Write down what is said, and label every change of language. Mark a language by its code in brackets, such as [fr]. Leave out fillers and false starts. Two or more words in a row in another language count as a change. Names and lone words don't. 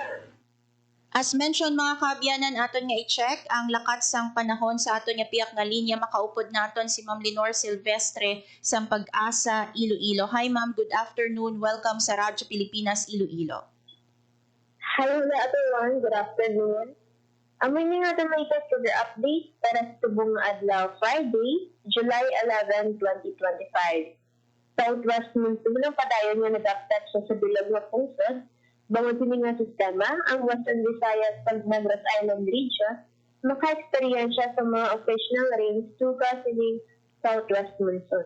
[hil] As mentioned mga kaabyanan, aton nga i-check ang lakat sang panahon sa aton nga piyak nga linya. Makaupod naton si Ma'am Lenore Silvestre sa Pag-asa Iloilo. [en] Hi ma'am, good afternoon. [hil] Welcome sa Radyo Pilipinas Iloilo. [en] Hello everyone, good afternoon. [hil] Amoy nga ito may [en] weather update [hil] para sa tubong adlaw Friday, July 11, 2025. [en] Southwest monsoon [hil] ang padayon nga nag-affect sa bilog na pungsod. Bangod sini nga sistema, ang Western Visayas pag Negros Island region, maka-experiensya sa mga [en] occasional rains [hil] tuka sining [en] Southwest monsoon.